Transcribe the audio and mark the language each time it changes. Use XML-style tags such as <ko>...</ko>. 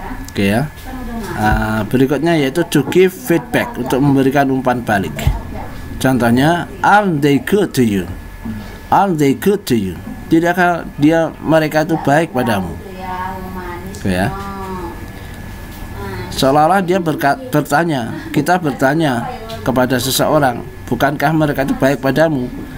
<id>Oke ya. Berikutnya yaitu</id> <en>to give feedback,</en> <id>untuk memberikan umpan balik. Contohnya,</id> <en>aren't they good to you? Aren't they good to you?</en> <id>Tidakkah mereka itu baik padamu? Oke ya. Seolah-olah dia bertanya, kita bertanya kepada seseorang, bukankah mereka itu baik padamu?</id>